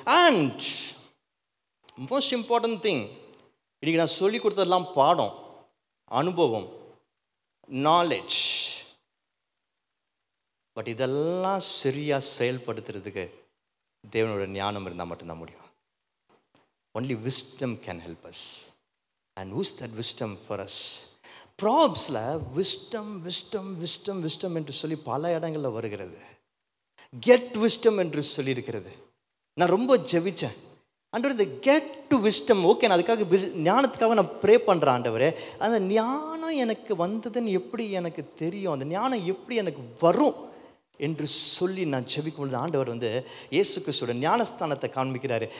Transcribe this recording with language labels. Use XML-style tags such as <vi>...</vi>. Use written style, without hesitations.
<en>and most important thing,</en> <ta>இன்றைக்கி நான் சொல்லி கொடுத்ததெல்லாம் பாடம், அனுபவம், நாலேஜ். பட் இதெல்லாம் சரியாக செயல்படுத்துறதுக்கு தேவனோட ஞானம் இருந்தால் மட்டும்தான் முடியும்.</ta> <en>Only wisdom can help us. And who's that wisdom for us?</en> <ta>Proverbsல wisdom என்று சொல்லி பல இடங்களில் வருகிறது. கெட் wisdom என்று சொல்லி இருக்கிறது. நான் ரொம்ப ஜெபிச்சேன், ஆண்டவரே இந்த கெட் டு விஸ்டம், ஓகே நான் அதுக்காக ஞானத்துக்காக நான் ப்ரே பண்ணுறேன் ஆண்டவரே, அந்த ஞானம் எனக்கு வந்ததுன்னு எப்படி எனக்கு தெரியும், அந்த ஞானம் எப்படி எனக்கு வரும் என்று சொல்லி நான் ஜெபிக்கும் பொழுது ஆண்டவர் இயேசு கிறிஸ்துவோட ஞானஸ்தானத்தை காண்பிக்கிறாரு.</ta>